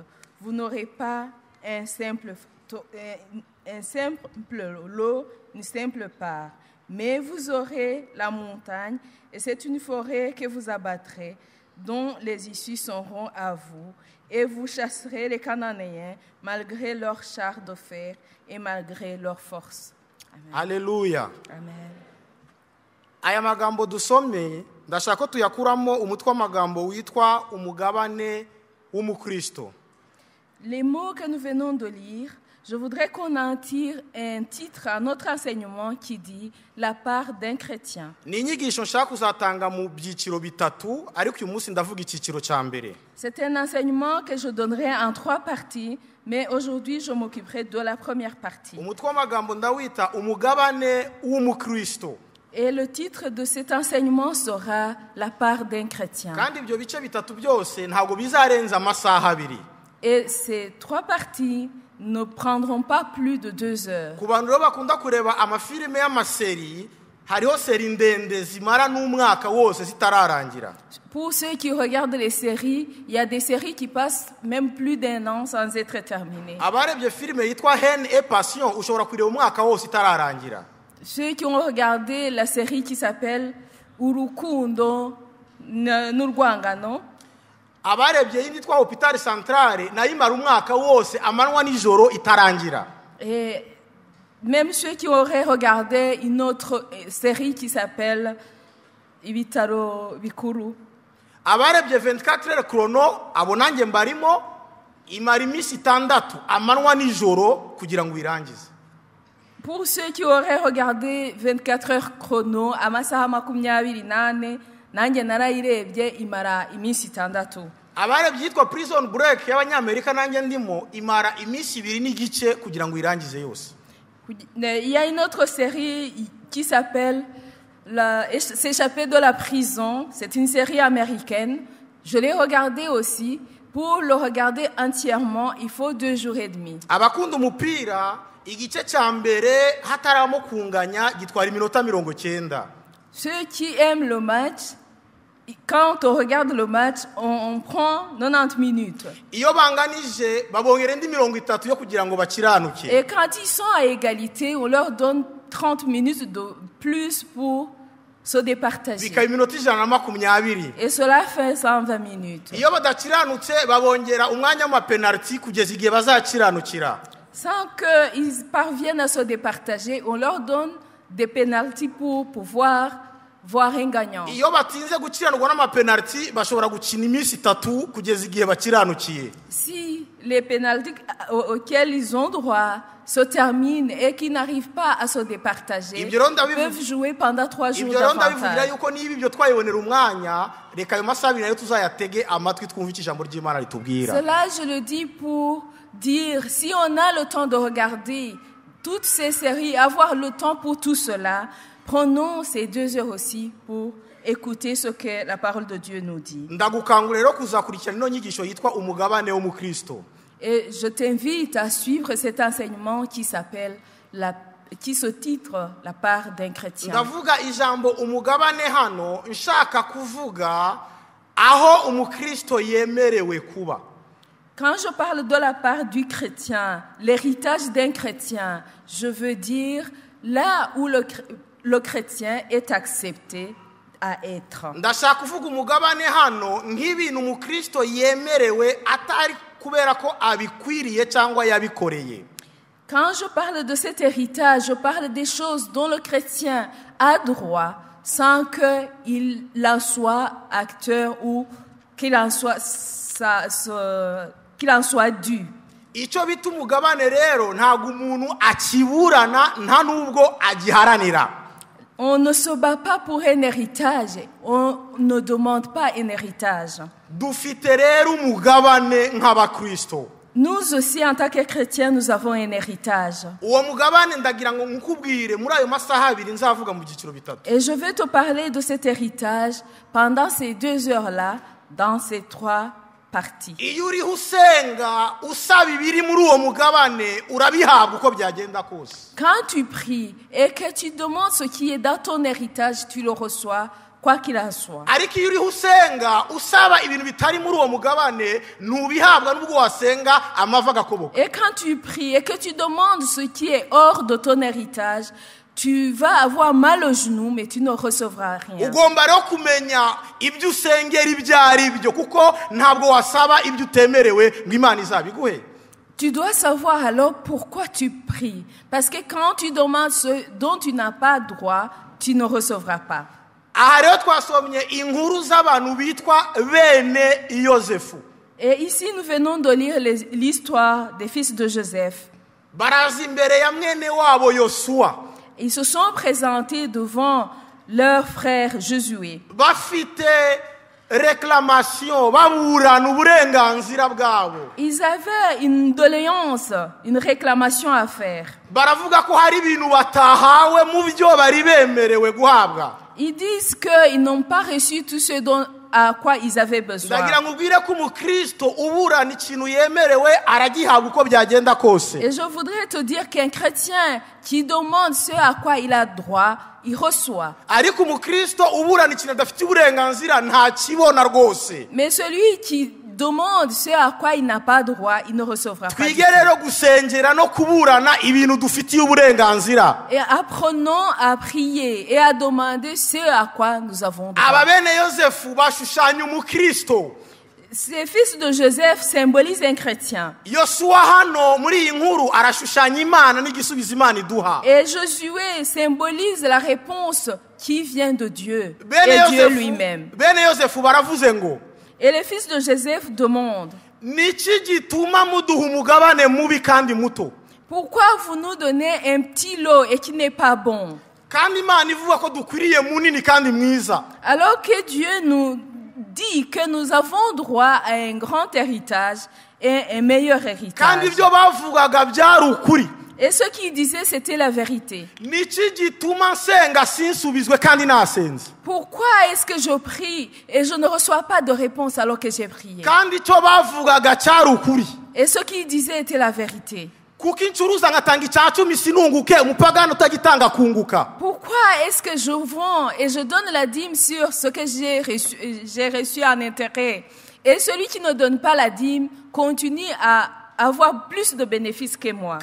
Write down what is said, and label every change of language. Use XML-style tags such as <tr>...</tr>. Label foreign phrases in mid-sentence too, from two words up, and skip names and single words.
<fr>Vous n'aurez pas un simple lot, une simple part, mais vous aurez la montagne, et c'est une forêt que vous abattrez, dont les issues seront à vous, et vous chasserez les Cananéens malgré leurs chars de fer et malgré leur force. Amen. Alléluia. Amen.</fr> <rw>Aya magambo dusomye ndashaka ko tuyakuramo umutwe w'amagambo witwa umugabane w'umukristo.</rw> <fr>Les mots que nous venons de lire, je voudrais qu'on en tire un titre à notre enseignement qui dit la part d'un chrétien.</fr> <rw>Ni inyigisho nshaka kuzatanga mu byiciro bitatu, ariko uyu munsi ndavuga icyiciro cya mbere.</rw> <fr>C'est un enseignement que je donnerai en 3 parties, mais aujourd'hui je m'occuperai de la première partie.</fr> <rw>Umutwe w'amagambo ndawita umugabane w'umukristo.</rw> <fr>Et le titre de cet enseignement sera la part d'un chrétien.</fr> <rw>Kandi ibyo bice bitatu byose ntabwo bizarenza amasaha abiri.</rw> <fr>Et ces 3 parties ne prendront pas plus de 2 heures.</fr> <rw>Ku bantu rero bakunda kureba amafilime y'amaseri, hariho seri ndende zimara n'umwaka wose zitararangira.</rw> <fr>Pour ceux qui regardent les séries, il y a des séries qui passent même plus d'1 an sans être terminées.</fr> <rw>Abarebye filime yitwa Haine et Passion ushobora kureba umwaka wose itararangira.</rw> <fr>ceux qui ont regardé la série qui s'appelle Urukundo n'Urwangano,</fr> <rw>abarebye yindi twa hôpital centrale nayo imara umwaka wose amanywa n'ijoro itarangira.</rw> <fr>et même ceux qui auraient regardé une autre série qui s'appelle Ibitaro Bikuru,</fr> <rw>abarebye 24 heures chrono abo nanjye mbarimo imara iminsi 6 amanywa n'ijoro kugira ngo irangize.</rw> <fr>pour ceux qui auraient regardé 24 heures chrono</fr> <rw>amasaha 28 nanjye narayirebye imara iminsi 6. abarebye yitwa prison break y'abanyamerika nanjye ndimo imara iminsi 2 n'igice kugira ngo irangize yose.</rw> <fr>Il y a une autre série qui s'appelle S'échapper de la prison. C'est une série américaine. Je l'ai regardée aussi. Pour le regarder entièrement, il faut 2 jours et demi.</fr> <rw>abakunda umupira igice cya mbere hataramo kunganya gitwara iminota 90.</rw> <fr>Ceux qui aiment le match, quand on regarde le match, on prend 90 minutes.</fr> <rw>iyo banganije babongera indi 30 yo kugira ngo bakiranuke.</rw> <fr>Et quand ils sont à égalité, on leur donne 30 minutes de plus pour se départager.</fr> <rw>bikaba iminota 120.</rw> <fr>Et cela fait 120 minutes.</fr> <rw>iyo badakiranutse babongera umwanya w'amapenaliti kugeza igihe bazakiranukira.</rw> <fr>Sans qu'ils parviennent à se départager, on leur donne des pénaltys pour pouvoir voir un gagnant.</fr> <rw>iyo batinze gukiranurwa n'amapenaliti bashobora gukina iminsi 3 kugeza igihe bakiranukiye.</rw> <fr>Si les pénaltys auxquels ils ont droit se terminent et qu'ils n'arrivent pas à se départager, ils peuvent jouer pendant 3 jours</fr> <rw>ibyo rero ndabivugira</rw> <fr>davantage.</fr> <rw>yuko niba ibyo twayibonera umwanya reka ayo masaha 2 nayo tuzayatege amatwi twumve icyo ijambo ry'Imana ritubwira.</rw> <fr>Cela, je le dis pour dire, si on a le temps de regarder toutes ces séries, avoir le temps pour tout cela, prenons ces 2 heures aussi pour écouter ce que la parole de Dieu nous dit.</fr> <rw>ndagukangurira rero kuzakurikirana ino nyigisho yitwa umugabane wo mu Kristo.</rw> <fr>Et je t'invite à suivre cet enseignement qui se titre La part d'un chrétien.</fr> <rw>ndavuga ijambo umugabane hano nshaka kuvuga aho umukristo yemerewe kuba.</rw> <fr>Quand je parle de la part du chrétien, l'héritage d'un chrétien, je veux dire là où le chrétien est accepté à être.</fr> <rw>ndashaka kuvuga umugabane hano nk'ibintu umukristo yemerewe atari kubera ko abikwiriye cyangwa yabikoreye.</rw> <fr>Quand je parle de cet héritage, je parle des choses dont le chrétien a droit sans qu'il en soit acteur ou qu'il en soit dû.</fr> <rw>icyo bita umugabane rero ntabwo umuntu akiburana nta nubwo agiharanira.</rw> <fr>On ne se bat pas pour un héritage, on ne demande pas un héritage.</fr> <rw>dufite rero umugabane nk'abakristo.</rw> <fr>Nous aussi, en tant que chrétiens, nous avons un héritage.</fr> <rw>uwo mugabane ndagira ngo nkubwire muri ayo masaha 2 nzavuga mu byiciro 3.</rw> <fr>Et je vais te parler de cet héritage pendant ces 2 heures-là, dans ces 3 parties.</fr> <rw>iyo uriho usenga usaba ibiri muri uwo mugabane urabihabwa uko byagenda kose.</rw> <fr>Quand tu pries et que tu demandes ce qui est dans ton héritage, tu le reçois, quoi qu'il en soit.</fr> <rw>ariko iyo uriho usenga usaba ibintu bitari muri uwo mugabane ntubihabwa n'ubwo wasenga amava agakoboka.</rw> <fr>Et quand tu pries et que tu demandes ce qui est hors de ton héritage, tu vas avoir mal au genou, mais tu ne recevras rien.</fr> <rw>ugomba rero kumenya ibyo usengera ibyo ari byo kuko ntabwo wasaba ibyo utemerewe ngo Imana izabiguhe.</rw> <fr>Tu dois savoir alors pourquoi tu pries. Parce que quand tu demandes ce dont tu n'as pas droit, tu ne recevras pas.</fr> <rw>aha rero twasomye inkuru z'abantu bitwa bene Yozefu.</rw> <fr>Et ici, nous venons de lire l'histoire des fils de Joseph.</fr> <rw>baraza imbere ya mwene wabo Yosuwa.</rw> <fr>Ils se sont présentés devant leur frère Josué.</fr> <rw>bafite réclamation baburana uburenganzira bwabo.</rw> <fr>Ils avaient une doléance, une réclamation à faire.</fr> <rw>baravuga ko hari ibintu batahawe mu byo bari bemerewe guhabwa.</rw> <fr>Ils disent qu'ils n'ont pas reçu tout ce dont à quoi ils avaient besoin.</fr> <rw>ndagira ngo ubwire ko umukristo uburana ikintu yemerewe aragihabwa uko byagenda kose.</rw> <fr>Et je voudrais te dire qu'un chrétien qui demande ce à quoi il a droit, il reçoit.</fr> <rw>ariko umukristo uburana ikintu adafite uburenganzira nta kibona rwose.</rw> <fr>Mais celui qui demande ce à quoi il n'a pas droit, il ne recevra pas.</fr> <rw>twige rero gusengera no kuburana ibintu dufitiye uburenganzira.</rw> <fr>Et apprenons à prier et à demander ce à quoi nous avons droit.</fr> <rw>aba bene yosefu bashushanya umukristo.</rw> <fr>Ces fils de Joseph symbolisent un chrétien.</fr> <rw>yosuwa hano muri iyi nkuru arashushanya imana n'igisubizo imana iduha.</rw> <fr>Et Josué symbolise la réponse qui vient de Dieu</fr> <rw>bene</rw> <fr>et Dieu</fr> <rw>yosefu</rw> <fr>lui-même.</fr> <rw>bene yosefu baravuze ngo</rw> <fr>Et les fils de Joseph demandent,</fr> <rw>niki gituma muduha umugabane mubi kandi muto.</rw> <fr>pourquoi vous nous donnez un petit lot et qui n'est pas bon?</fr> <rw>kandi imana ivuga ko dukwiriye munini kandi mwiza.</rw> <fr>Alors que Dieu nous dit que nous avons droit à un grand héritage et un meilleur</fr> <rw>kandi</rw> <fr>héritage.</fr> <rw>ibyo bavugaga byari ukuri.</rw> <fr>Et ce qu'il disait, c'était la vérité.</fr> <rw>niki gituma nsenga sinsubizwe kandi nasenze.</rw> <fr>Pourquoi est-ce que je prie et je ne reçois pas de réponse alors que j'ai prié?</fr> <rw>kandi icyo bavugaga cyari ukuri.</rw> <fr>Et ce qu'il disait était la vérité.</fr> <rw>kuko incuruza ngatanga icya cumi sinunguke umupagani utagitanga kunguka.</rw> <fr>Pourquoi est-ce que je vends et je donne la dîme sur ce que j'ai reçu en intérêt? Et celui qui ne donne pas la dîme continue à avoir plus de bénéfices que moi.</fr>